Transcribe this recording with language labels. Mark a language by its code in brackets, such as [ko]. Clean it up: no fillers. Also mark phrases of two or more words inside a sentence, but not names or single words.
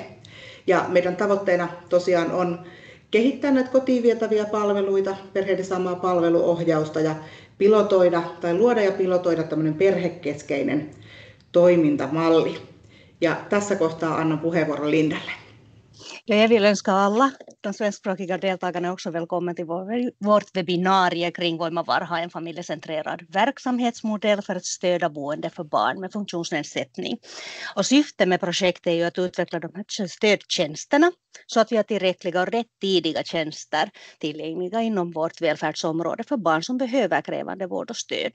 [fi] Ja meidän tavoitteena tosiaan on kehittää näitä kotiin vietäviä palveluita, perheiden saamaa palveluohjausta ja luoda ja pilotoida tämmöinen perhekeskeinen toimintamalli. Ja tässä kohtaa annan puheenvuoron Lindalle. [sv] Ja jag vill önska alla de svenskspråkiga deltagarna också välkommen till vårt webbinarie kring Voimavarha, en familjecentrerad verksamhetsmodell för att stödja boende för barn med funktionsnedsättning. Och syftet med projektet är ju att utveckla de här stödtjänsterna så att vi har tillräckliga och rätt tidiga tjänster tillgängliga inom vårt välfärdsområde för barn som behöver krävande vård och stöd.